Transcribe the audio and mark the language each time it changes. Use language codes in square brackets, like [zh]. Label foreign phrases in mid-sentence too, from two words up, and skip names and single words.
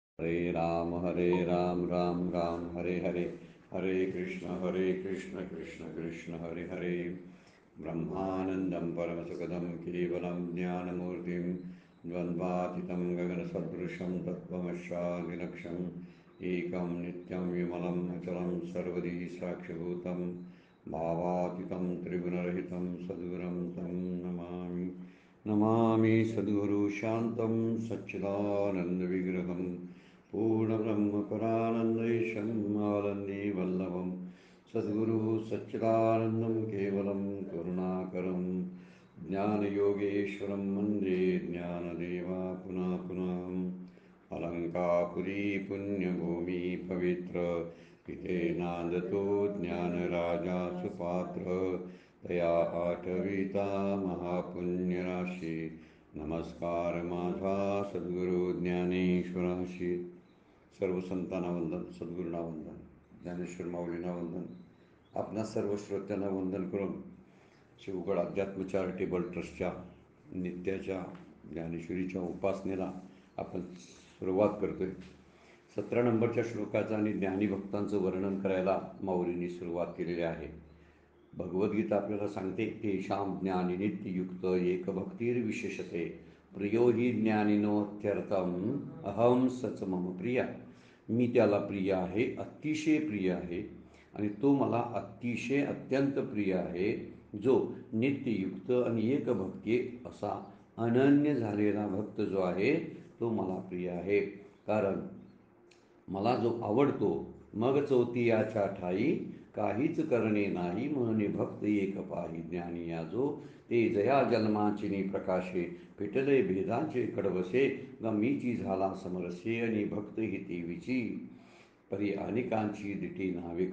[sa] हरे राम राम राम हरे हरे, हरे कृष्ण कृष्ण कृष्ण हरे हरे। ब्रह्मानन्दं परमसुखदं केवलं ज्ञानमूर्तिं द्वन्द्वातीतं गगनसदृशं तत्त्वमस्यादिलक्ष्यम् एकं नित्यं विमलं अचलं सर्वदी साक्षिभूतं भावातीतं त्रिगुणरहितं सद्गुरुं तं नमामि। नमामि सद्गुरु शान्तं सच्चिदानन्दविग्रहं पूर्णब्रह्मपरानन्दैशं आनन्दे वल्लभं सद्गुरु सच्चिदानन्दं केवलं करुणाकरं ज्ञानयोगेश्वरं वन्दे ज्ञानदेवा पुनः पुनः। [mr] अलङ्कापुरी पुण्यभूमि पवित्र इथे नांदतो ज्ञानराजा सुपात्र तया आठविता महापुण्यराशी। नमस्कार माझा सद्गुरु ज्ञानेश्वराशी। सर्व संतांना वंदन, सद्गुरूंना वंदन, ज्ञानेश्वर माऊलींना वंदन, आपणा सर्व श्रोत्यांना वंदन करून शिवगड अध्यात्म चॅरिटेबल ट्रस्टच्या नित्याच्या ज्ञानेश्वरीच्या उपासनेला आपण सुरुवात करतोय। 17 नंबरच्या श्लोकाचं आणि ज्ञानीभक्तांचं वर्णन करायला माऊलींनी सुरुवात केलेली आहे। भगवद्गीता आपल्याला सांगते, [sa] तेषां ज्ञानी नित्ययुक्त एकभक्तिर्विशेषते प्रियो हि ज्ञानिनोत्यर्थम अहम सच मम प्रिया। [mr] मी त्याला प्रिय आहे, अतिशय प्रिय आहे, आणि तो मला अतिशय अत्यंत प्रिय आहे, जो नित्ययुक्त आणि एकभक्ती असा अनन्य झालेला भक्त जो आहे तो मला प्रिय आहे। कारण मला जो आवडतो मग चौथी याच्या ठाई काहीच करणे नाही, म्हणून भक्त एक पाही ज्ञानी या जो ते जया जन्माचिनी प्रकाशे पेटले भेदाचे कडवसे गमीची झाला समरसे आणि भक्त ही देवीची परी अनेकांची दिटी नाविक।